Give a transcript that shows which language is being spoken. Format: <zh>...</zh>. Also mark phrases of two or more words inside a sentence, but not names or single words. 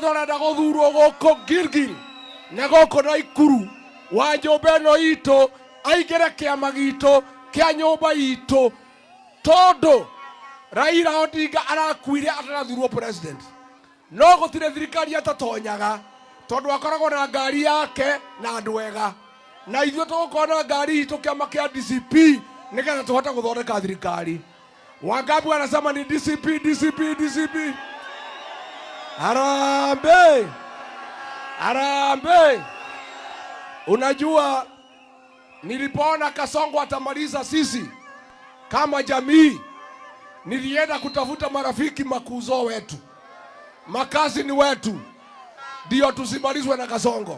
<ki>ũrenda gũthurwo gũkũ Gilgil na gũkũ Nakuru wa nyũmba ĩno itũ aingĩre kĩama gitũ kĩa nyũmba itũ tondũ Raila Odinga arakuire atarathurwo president no gũtirĩ thirikari atatonyaga tondũ akoragwo na ngari yake na andũ ega na ithuĩ tũgũkorwo na ngari itũ kĩama kĩa DCP nĩgetha tũhote gũthondeka thirikari.</ki> <sw>Wangapi wanasema ni DCP? Harambee! Unajua nilipoona Kasongo atamaliza sisi kama jamii, nilienda kutafuta marafiki makuzo wetu, makazi ni wetu, ndio tusimalizwe na Kasongo.</sw>